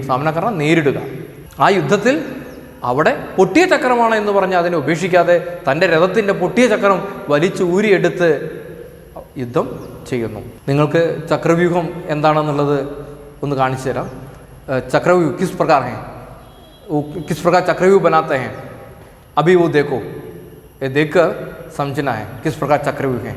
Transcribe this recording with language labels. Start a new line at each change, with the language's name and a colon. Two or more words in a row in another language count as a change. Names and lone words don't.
Malayalam: സാമന കർണ നേരിടുക. ആ യുദ്ധത്തിൽ അവിടെ പൊട്ടിയ ചക്രമാണ് എന്ന് പറഞ്ഞ് അതിനെ ഉപേക്ഷിക്കാതെ തൻ്റെ രഥത്തിൻ്റെ പൊട്ടിയ ചക്രം വലിച്ചു ഊരിയെടുത്ത് യുദ്ധം ചെയ്യുന്നു. നിങ്ങൾക്ക് ചക്രവ്യൂഹം എന്താണെന്നുള്ളത് ഒന്ന് കാണിച്ചു തരാം.
Hindi: ചക്രവ്യൂഹ किस प्रकार है, वो किस प्रकार चक्रव्यूह बनाते हैं, अभी वो देखो, ये देखकर समझना है किस प्रकार चक्रव्यूह है.